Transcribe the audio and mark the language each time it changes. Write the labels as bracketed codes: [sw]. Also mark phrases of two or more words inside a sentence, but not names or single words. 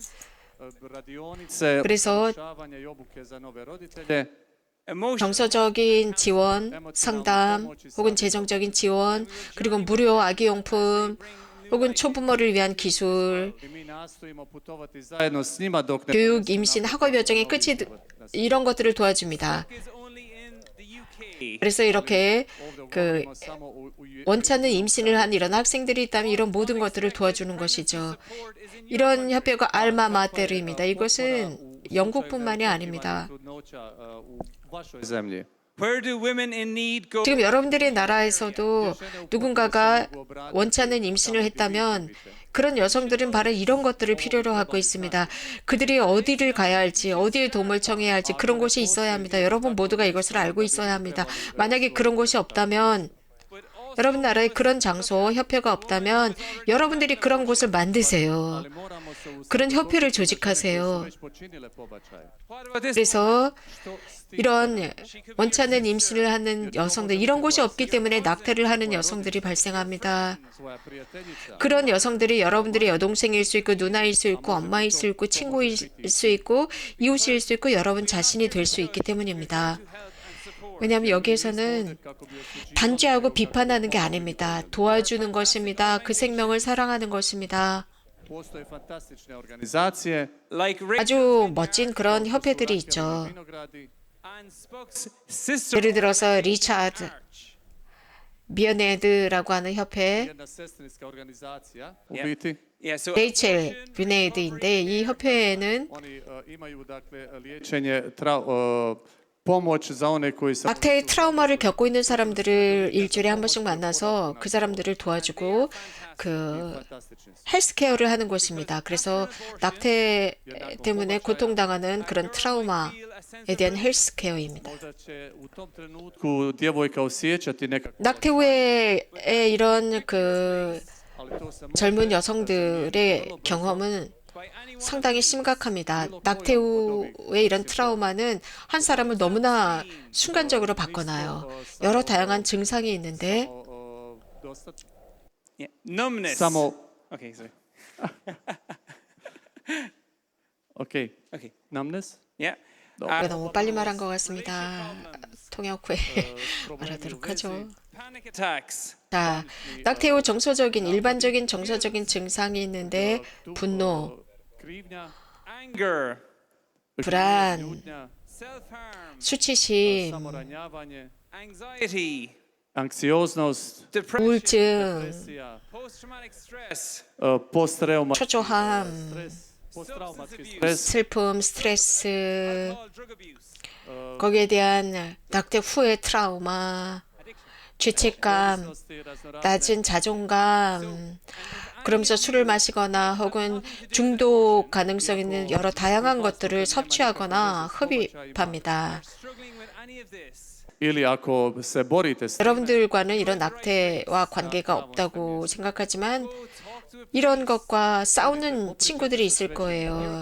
[hr] radionice, [ko] 그래서 [hr] usavršavanje i obuke za nove roditelje, [en] emotional [ko] 정서적인 지원, 상담, 혹은 재정적인 지원, 그리고 무료 아기용품, 혹은 초부모를 위한 기술, [hr] i mi nastojimo putovati zajedno s njima dok ne [ko] 교육, 임신, 학업 여정의 끝이 이런 것들을 도와줍니다. [en] is only in the UK. [ko] 그래서 이렇게 그 [hr] govorimo samo u [ko] 원치 않는 임신을 한 이런 학생들이 있다면 이런 모든 것들을 도와주는 것이죠. 이런 협회가 알마 마테르입니다. 이것은 영국뿐만이 아닙니다. [hr] trudnoća u vašoj zemlji. [en] Where do women in need go? [ko] 지금 여러분들의 나라에서도 누군가가 원치 않는 임신을 했다면 그런 여성들은 바로 이런 것들을 필요로 하고 있습니다. 그들이 어디를 가야 할지, 어디에 도움을 청해야 할지 그런 곳이 있어야 합니다. 여러분 모두가 이것을 알고 있어야 합니다. 만약에 그런 곳이 없다면 여러분 나라에 그런 장소, 협회가 없다면 여러분들이 그런 곳을 만드세요. 그런 협회를 조직하세요. [hr] Već počinile pobačaj. [en] What about this? [ko] 그래서 이런 원치 않는 임신을 하는 여성들, 이런 곳이 없기 때문에 낙태를 하는 여성들이 발생합니다. [hr] Svoja prijateljica. [ko] 그런 여성들이 여러분들의 여동생일 수 있고 누나일 수 있고 엄마일 수 있고 친구일 수 있고 이웃일 수 있고 여러분 자신이 될 수 있기 때문입니다. 왜냐하면 여기에서는 단죄하고 비판하는 게 아닙니다. 도와주는 것입니다. 그 생명을 사랑하는 것입니다. [hr] Postoje fantastične organizacije, [en] Like Rachel [ko] 아주 멋진 그런 협회들이 있죠. [hr] vinogradi, [en] and Spock's sister [ko] 예를 들어서 리차드 미어네드라고 하는 협회 [hr] Jedna sestrinska organizacija u [en] Yeah. [hr] biti. [en] Yeah, so [ko] 레이첼 뷰네이드인데 이 협회에는 [hr] Oni imaju dakle liječenje pomoć za one koji se [ko] 낙태의 트라우마를 겪고 있는 사람들을 일주일에 한 번씩 만나서 그 사람들을 도와주고 그 [hr] fantastični su. [ko] 헬스케어를 하는 곳입니다. 그래서 낙태 때문에 고통당하는 그런 트라우마에 대한 헬스케어입니다. [hr] Možda će u tom trenutku djevojka osjećati nekako, [ko] 낙태 후에 이런 그 [hr] ali to se [ko] 젊은 여성들의 경험은 상당히 심각합니다. 낙태 후의 이런 트라우마는 한 사람을 너무나 순간적으로 바꿔놔요. 여러 다양한 증상이 있는데 [hr] dosta [en] yeah, numbness. [hr] samo [en] Okay, sorry. [hr] ok, [en] Okay. numbness, Yeah. [ko] 제가 너무 빨리 말한 것 같습니다. 통역 후에 말하도록 하죠. [en] Panic attacks. [ko] 자, 낙태 후 정서적인 일반적인 정서적인 증상이 있는데 분노, [hr] krivnja, [en] Anger. [ko] 불안, [hr] ljutnja, [en] Self-harm. [ko] 수치심, [hr] samoranjavanje, [en] Anxiety. [hr] anksioznost, [en] Depression. [ko] 우울증, [hr] depresija, [en] Post-traumatic stress. [hr] posttraumatski [ko] 초조함, [hr] stres, posttraumatski [en] Substance [hr] stres, [ko] 슬픔, 스트레스, [en] Alcohol, drug abuse. [ko] 거기에 대한 낙태 후의 트라우마, 죄책감, [hr] ovisnosti, raznorazne [ko] 낮은 자존감, 그러면서 술을 마시거나 혹은 중독 가능성 있는 여러 다양한 것들을 섭취하거나 흡입합니다. [en] Struggling with any of this. [hr] ili ako se borite s [ko] 여러분들과는 이런 낙태와 관계가 없다고 생각하지만 이런 것과 싸우는 친구들이 있을 거예요.